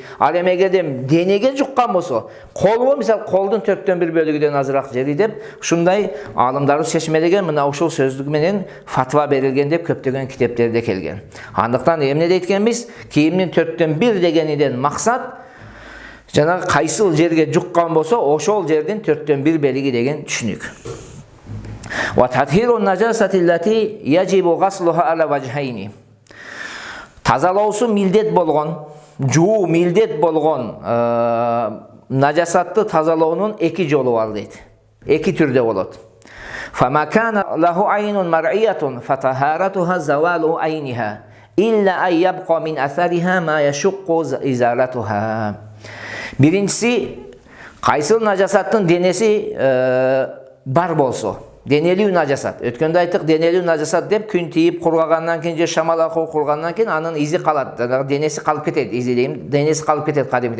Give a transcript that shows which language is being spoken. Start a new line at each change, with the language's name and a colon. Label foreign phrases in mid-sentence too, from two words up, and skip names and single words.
Kyrgyz: Ал эми эгерде денеге жуккан болсо, колго, мисалы колдун 1/4 бөлүгүдөн азыраак жери деп, ушундай аалымдарыбыз чечмелеген, мына ушул сөздүк менен фатва берилген деп көптөгөн китептерде келген. Андыктан эмне дейт экенбиз? Кийимдин 1/4 дегениден максат жанагы кайсыл жерге жуккан болсо, ошол жердин 1/4 бөлүгү деген түшүнүк.
Arabic: وتطهير النجاسة التي يجب غسلها على وجهين.
Kyrgyz: Тазалоосу милдет болгон, жуу милдет болгон нажасатты тазалоонун эки жолу бар дейт. Эки түрдө болот.
Arabic: فما كان له عين مرئية فطهارتها زوال عينها إلا أن يبقى من أثرها ما يشق إزالتها.
Kyrgyz: Биринчиси, кайсыл нажасаттын денеси бар болсо, денелүү нажасат. Өткөндө айттык, денелүү нажасат деп күн тийип кургагандан кийин же шамал акуу кургандан кийин анын изи калат, денеси калып кетет, изи дейм, денеси калып кетет кадимде.